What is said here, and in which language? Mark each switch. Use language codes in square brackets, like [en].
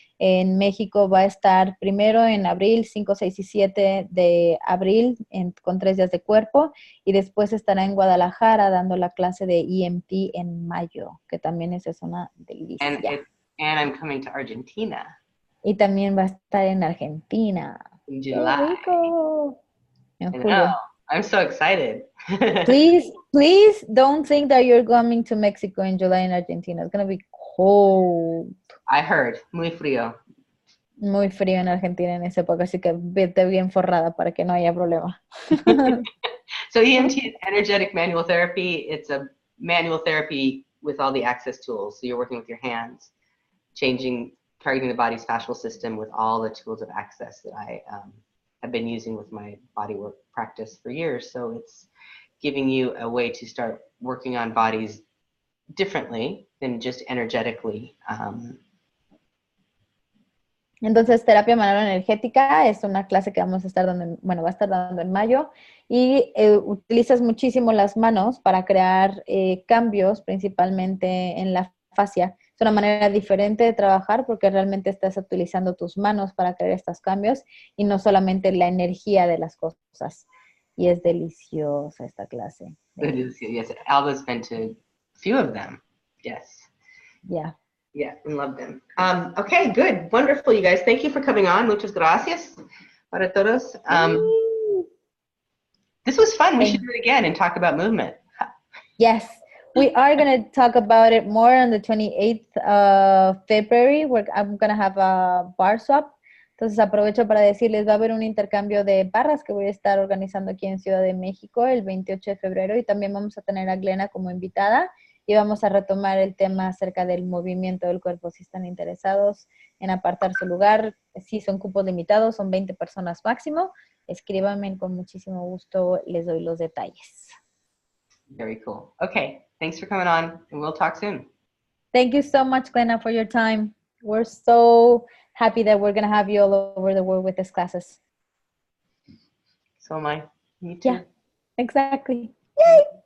[es] En México va a estar primero en abril, 5, 6 y 7 de abril, con 3 días de cuerpo, y después estará en Guadalajara dando la clase de EMT en mayo, que también es una delicia. [en] And I'm coming to Argentina. [es] Y también va a estar en Argentina. [en] In July. [es] En julio. [en] I'm so excited. Please don't think that you're coming to Mexico in July in Argentina. It's going to be cold. I heard, [es] muy frío. Muy frío en Argentina en esa época, así que vete bien forrada para que no haya problema. [en] So EMT is energetic manual therapy. It's a manual therapy with all the access tools. So you're working with your hands, targeting the body's fascial system with all the tools of access that I have been using with my bodywork practice for years. So it's giving you a way to start working on bodies differently than just energetically. [es] Entonces, terapia manual energética es una clase que vamos a estar dando, va a estar dando en mayo, y utilizas muchísimo las manos para crear cambios, principalmente en la fascia. Es una manera diferente de trabajar porque realmente estás utilizando tus manos para crear estos cambios y no solamente la energía de las cosas. Y es deliciosa esta clase. Deliciosa. [en] Yes, Alba's been to a few of them. Yes. Yeah. Yeah, and love them. Okay, good. Wonderful, you guys. Thank you for coming on. [es] Muchas gracias para todos. [en] This was fun. We should do it again and talk about movement. Yes. We are going to talk about it more on the 28th of February, where I'm going to have a bar swap. [es] Entonces aprovecho para decirles, va a haber un intercambio de barras que voy a estar organizando aquí en Ciudad de México el 28 de febrero, y también vamos a tener a Glena como invitada y vamos a retomar el tema acerca del movimiento del cuerpo. Si están interesados en apartar su lugar, sí son cupos limitados, son 20 personas máximo, escríbanme, con muchísimo gusto les doy los detalles. [en] Very cool. Okay, thanks for coming on, and we'll talk soon. Thank you so much, Glena, for your time. We're so happy that we're going to have you all over the world with these classes. So am I. Me too. Yeah, exactly. Yay!